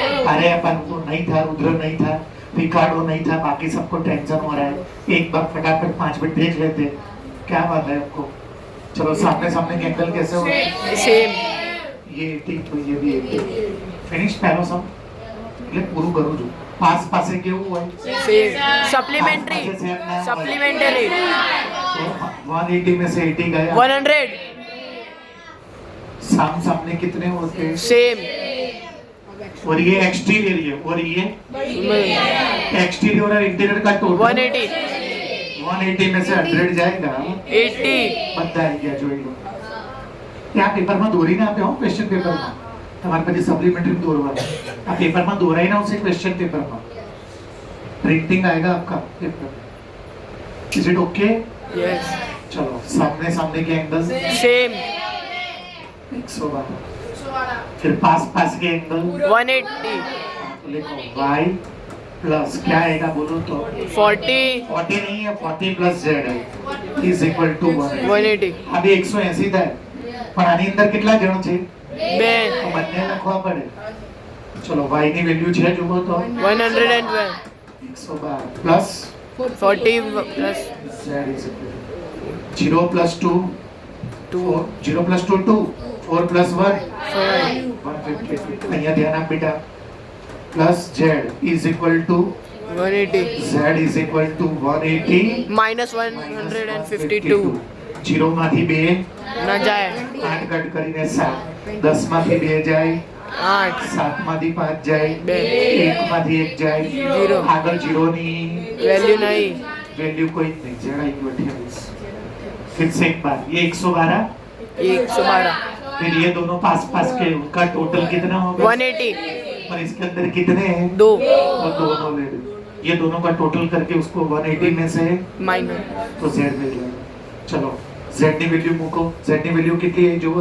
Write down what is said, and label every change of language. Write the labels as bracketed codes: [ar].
[hi] अरे अपन को नहीं था, रुद्र नहीं था, रिकार्डो नहीं था, बाकी सबको टेंशन हो रहा है, एक बार फटाफट 5 मिनट देख लेते, क्या बात है आपको? चलो सामने सामने के एंगल कैसे हो, सेम ये 80 तो ये भी 80, फिनिश पहलो सब, [gu] એટલે પૂરું કરું છું, પાસ પાસે કેવું હોય, [hi] सेम सप्लीमेंट्री 180 में से 80 गया, 100 सामने कितने होते हैं, सेम और ये एक्सटीरियर है, और ये एक्सटीरियर और इंटीरियर का टोटल 180 में से 100 जाएगा, 80 [gu] બધા આવી ગયા જોઈ લો। ત્યાં પેપરમાં દોરીને આપ્યા હો, ક્વેશ્ચન પેપરમાં તમારે પછી સપ્લિમેન્ટરી દોરવાનું, આ પેપરમાં દોરાઈને આવશે ક્વેશ્ચન પેપરમાં, [hi] प्रिंटिंग आएगा आपका paper, [gu] is it okay? [en] yes [hi] चलो सामने सामने के एंगल सेम 112, फिर पास पास के एंगल 180 लिखो y प्लस क्या आएगा बोलो तो, 40 40 नहीं है, 40 प्लस z है इज इक्वल टू 180 [gu] अभी 180 થાય, પણ આની અંદર કેટલા જણ છે, 2 તો બંને લખવા પડે। ચલો y ની વેલ્યુ છે જુઓ તો 112 112 plus [hi] 40 plus z is equal 0 plus 2 2 0 plus 2 2 4 plus 1 5 [gu] 150, અહીંયા ધ્યાન આપ બેટા, plus z is equal to 180 z is equal to 180 [hi] minus 152 [gu] 0 માંથી 2 [hi] न जाए [gu] 8 કટ કરીને 7, 10 માંથી 2 જાય 8 7 માંથી 5 જાય 2 1 માંથી 1 જાય [en] Zero. [gu] આગળ 0 ની [hi] वैल्यू नहीं वैल्यू कोई नहीं, z आई 28। फिर से एक बार ये 112, 112 फिर ये दोनों पास पास के, उनका टोटल कितना होगा 180 और इसके अंदर कितने हैं, 2 और दोनों ले लो, ये दोनों का टोटल करके उसको 180 में से माइनस तो z ले लो। [gu] चलो z ની વેલ્યુ મૂકો, z ની વેલ્યુ કેટલી है જો